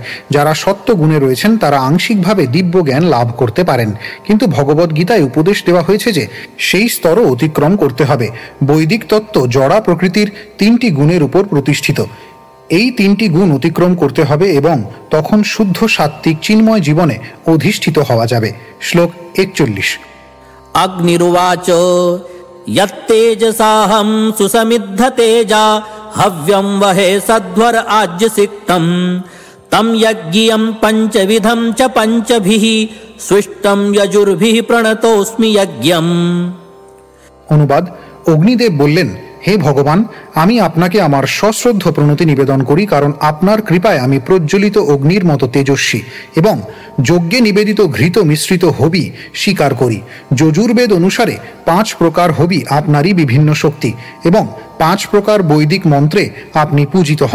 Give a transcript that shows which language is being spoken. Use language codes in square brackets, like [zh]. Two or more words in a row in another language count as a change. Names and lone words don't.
[bn] যারা সত্য গুণে রয়েছেন তারা আংশিকভাবে দিব্য জ্ঞান লাভ করতে পারেন, কিন্তু ভগবদ গীতায় উপদেশ দেওয়া হয়েছে যে সেই স্তরও অতিক্রম করতে হবে। বৈদিক তত্ত্ব জড়া প্রকৃতির তিনটি গুণের উপর প্রতিষ্ঠিত। এই তিনটি গুণ অতিক্রম করতে হবে এবং তখন শুদ্ধ সাত্ত্বিক চিন্ময় জীবনে অধিষ্ঠিত হওয়া যাবে। শ্লোক 41। [sa] अग्निर्वाच यत्तेजसाहं सुसमिद्धतेजा हव्यं वहे स्वध्वर आज्यसिक्तम् तं यज्ञियं पञ्चविधं च पञ्चभिः स्विष्टं यजुर्भिः प्रणतोऽस्मि यज्ञम्। [bn] অনুবাদ: অগ্নিদেব বললেন, হে ভগবান, আমি আপনাকে আমার সশ্রদ্ধ প্রণতি নিবেদন করি, কারণ আপনার কৃপায় আমি প্রজ্বলিত অগ্নির মতো তেজস্বী এবং যজ্ঞে নিবেদিত ঘৃত মিশ্রিত হবি স্বীকার করি। যজুর্বেদ অনুসারে 5 প্রকার হবি আপনারই বিভিন্ন শক্তি এবং 5 প্রকার বৈদিক মন্ত্রে আপনি পূজিত হন।